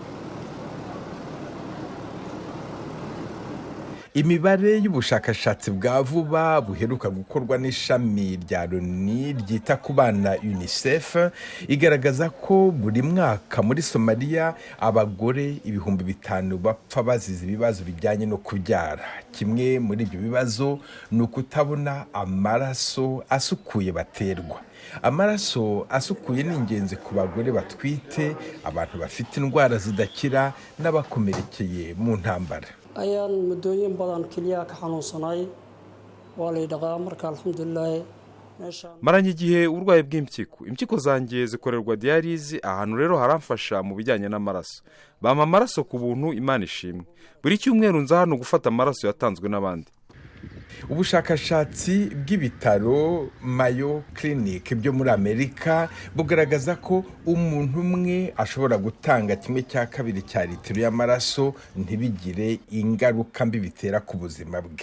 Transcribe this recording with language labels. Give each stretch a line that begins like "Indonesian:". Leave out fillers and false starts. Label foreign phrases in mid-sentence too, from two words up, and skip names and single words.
Kinyarwanda: Imibare y'ubushakashatsi bwa vuba buheruka gukorwa n'ishami rya Loni ryita ku bana UNICEF igaragaza ko buri mwaka muri Somaliya abagore 5,000 bapfa bazize ibibazo bijyanye no kubyara. Kimwe muri ibyo bibazo ni ukutabona amaraso asukuye baterwa. Amaraso asukuye ni ingenzi ku bagore batwite, abantu bafite indwara zidakira n'abakomerekeye mu ntambara.
Somali: ayaan muddooyin badan kaliya ka xanuunsanay waa la dhaqaa marka alxamdulillaah
Kinyarwanda: maranye igihe uburwayi bw'impyiko. Impyiko zanjye zikorerwa diyalizi, ahantu rero haramfasha mu bijyanye n'amaraso. Bampa amaraso ku buntu, Imana ishimwe. Buri cyumweru nza hano gufata amaraso yatanzwe n'abandi. Ubushakashatsi bw'ibitaro Mayo Clinic byo muri Amerika bugaragaza ko umuntu umwe ashobora gutanga 1/2 cya litiro y'amaraso ntibigire ingaruka mbi bitera ku buzima bwe.